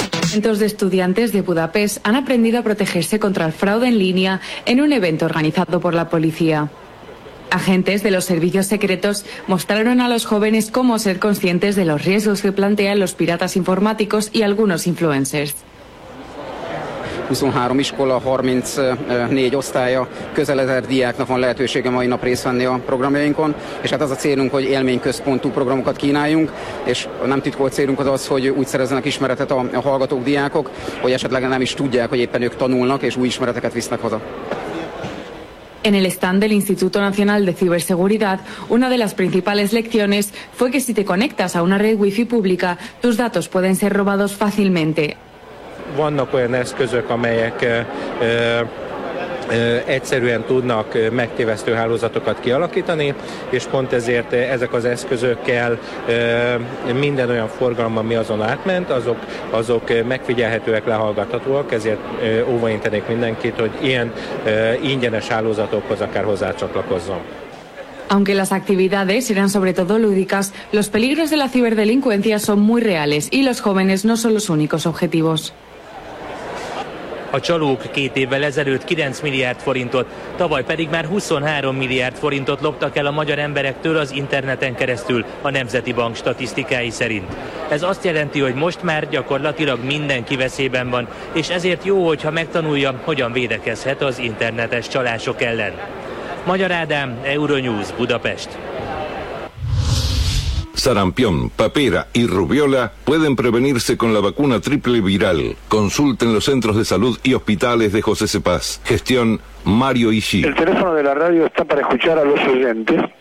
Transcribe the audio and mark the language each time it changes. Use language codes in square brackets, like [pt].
[es] Cientos de estudiantes de Budapest han aprendido a protegerse contra el fraude en línea en un evento organizado por la policía. Agentes de los servicios secretos mostraron a los jóvenes cómo ser conscientes de los riesgos que plantean los piratas informáticos y algunos influencers. [hu] 23 iskola, 34 osztálya, közel 1000 diáknak van lehetősége mai nap részt venni a programjainkon, és hát az a célunk, hogy élményközpontú programokat kínáljunk, és nem titkolt célunk az, hogy úgy szerezzenek ismeretet a hallgatók, diákok, hogy esetleg nem is tudják, hogy éppen ők tanulnak, és új ismereteket visznek haza. [es] En el stand del Instituto Nacional de Ciberseguridad, una de las principales lecciones fue que si te conectas a una red wifi pública, tus datos pueden ser robados fácilmente. [hu] Vannak olyan eszközök, amelyek egyszerűen tudnak megtévesztő hálózatokat kialakítani, és pont ezért ezek az eszközökkel minden olyan forgalom, ami azon átment, azok megfigyelhetőek, lehallgathatóak, ezért óvaintenék mindenkit, hogy ilyen ingyenes hálózatokhoz akár hozzácsatlakozzon. [es] Aunque las actividades eran sobre todo lúdicas, los peligros de la ciberdelincuencia son muy reales y los jóvenes no son los únicos objetivos. [hu] A csalók két évvel ezelőtt 9 milliárd forintot, tavaly pedig már 23 milliárd forintot loptak el a magyar emberektől az interneten keresztül, a Nemzeti Bank statisztikái szerint. Ez azt jelenti, hogy most már gyakorlatilag mindenki veszélyben van, és ezért jó, hogyha megtanulja, hogyan védekezhet az internetes csalások ellen. Magyar Ádám, Euronews, Budapest. [es] Sarampión, papera y rubiola pueden prevenirse con la vacuna triple viral. Consulten los centros de salud y hospitales de José Cepaz. Gestión Mario Ishii. El teléfono de la radio está para escuchar a los oyentes.